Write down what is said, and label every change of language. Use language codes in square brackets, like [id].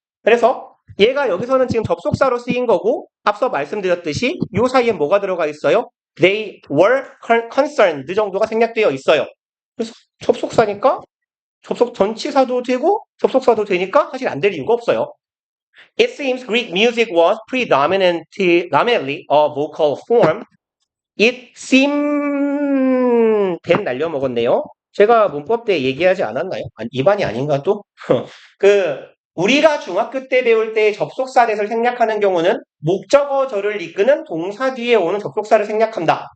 [ko] 그래서 얘가 여기서는 지금 접속사로 쓰인 거고 앞서 말씀드렸듯이 요 사이에 뭐가 들어가 있어요? [en] They were concerned [ko] 정도가 생략되어 있어요. 그래서 접속사니까 전치사도 되고 접속사도 되니까 사실 안 될 이유가 없어요. [en] It seems Greek music was predominantly a vocal form. It seemed [ko] 된 날려먹었네요. 제가 문법 때 얘기하지 않았나요? 입안이 아닌가 또? 우리가 중학교 때 배울 때 접속사 대를 생략하는 경우는 목적어절을 이끄는 동사 뒤에 오는 접속사를 생략한다.